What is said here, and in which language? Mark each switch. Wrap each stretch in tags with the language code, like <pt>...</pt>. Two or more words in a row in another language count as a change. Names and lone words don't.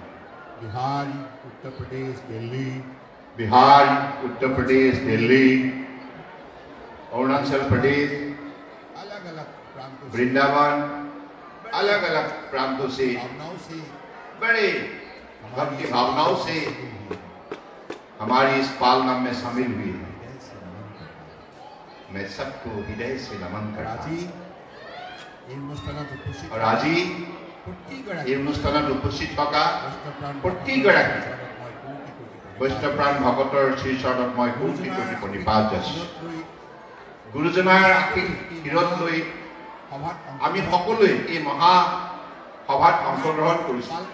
<hi>बिहार, उत्तर प्रदेश, दिल्ली अरुणाचल प्रदेश, वृंदावन, अलग अलग प्रांतों से बड़े भक्ति भावनाओं से हमारी इस पालनाम में शामिल हुई है। मैं सबको हृदय से नमन करता हूं। और आज</hi> <as>এই অনুষ্ঠানত উপস্থিত থকা প্ৰতিগৰাকী বৈষ্ণৱপ্ৰাণ ভকতৰ শ্ৰীচৰণত মই কোটি কোটি প্ৰণিপাত জনাইছো। গুৰুজনাৰ আশীৰ্বাদ লৈ আমি সকলোৱে এই মহা সভাত অংশগ্ৰহণ কৰিছো।</as>